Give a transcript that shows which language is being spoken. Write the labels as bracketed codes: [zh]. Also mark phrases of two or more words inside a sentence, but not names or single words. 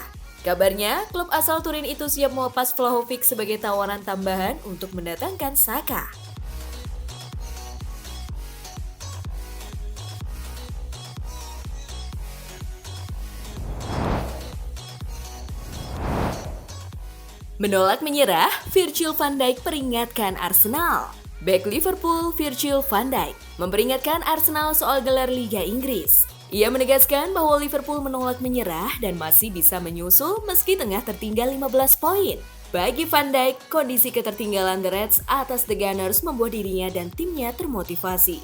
[id] Kabarnya, klub asal Turin itu siap melepas Vlahovic sebagai tawaran tambahan untuk mendatangkan Saka. Menolak menyerah, Virgil van Dijk peringatkan Arsenal. Bek Liverpool Virgil van Dijk memperingatkan Arsenal soal gelar Liga Inggris. Ia menegaskan bahwa Liverpool menolak menyerah dan masih bisa menyusul meski tengah tertinggal 15 poin. Bagi Van Dijk, kondisi ketertinggalan The Reds atas The Gunners membuat dirinya dan timnya termotivasi.